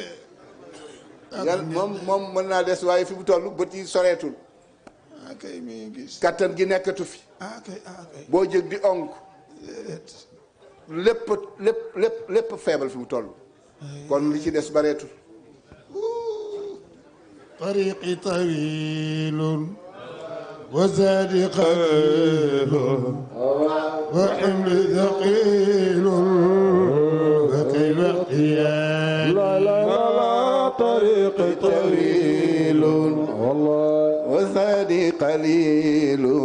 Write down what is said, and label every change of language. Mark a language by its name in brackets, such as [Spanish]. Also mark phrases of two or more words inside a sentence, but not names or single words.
[Wolof] yàlla moom mën naa des waaye fi mu toll bët yi soreetul. kay mi gis. kattan gi nekkatu fi. kay. boo jëg di onk. lépp feebal fi mu toll. kon li ci des bareetul. [Arabic] طريقي طويل وزادي قليل وحملي ثقيل فكيف احتيالي لا طريقي طويل والله وزادي قليل